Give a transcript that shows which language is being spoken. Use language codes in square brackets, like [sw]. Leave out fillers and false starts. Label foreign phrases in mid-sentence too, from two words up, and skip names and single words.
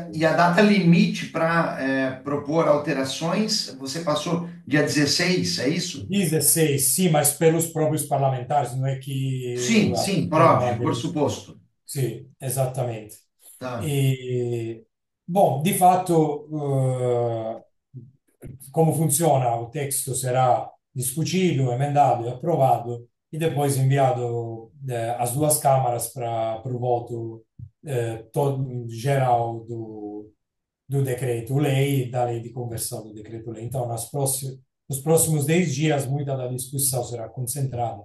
[pt] a data limite para propor alterações, você passou dia 16, é isso? 16, sim, mas pelos próprios parlamentares, não é que Sim, a sim, turma óbvio, por suposto. Sim, exatamente. Tá. E, bom, [it] di fatto, como funziona? [pt] O texto será discutido, emendado e aprovado e depois enviado às duas câmaras para o voto geral do decreto-lei, da lei de conversão do decreto-lei. Então, nos próximos 10 dias, muita da discussão será concentrada.